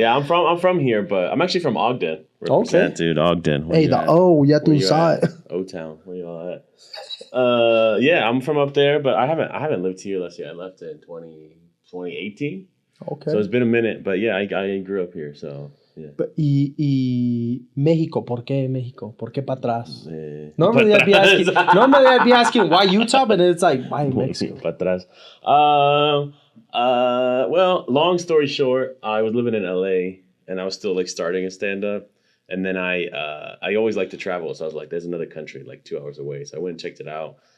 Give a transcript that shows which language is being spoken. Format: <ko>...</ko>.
<en>Yeah, I'm from here, but I'm actually from Ogden. Represent, okay. Dude, Ogden.</en> <es>Hey, ya tú sabes.</es> <en>O-Town, where you all at? Yeah, I'm from up there, but I haven't lived here. Let's see, I left in 2018. Okay. So it's been a minute, but yeah, I grew up here, so yeah.</en> <es>But, y México, ¿por qué México? ¿Por qué para atrás?</es> <en>Normally I'd be asking why Utah, but it's like, why Mexico?</en> <es>Para atrás.</es> <en>Well, long story short, I was living in LA and I was still like starting a stand-up. And then I always like to travel. So I was like, there's another country like 2 hours away. So I went and checked it out.</en>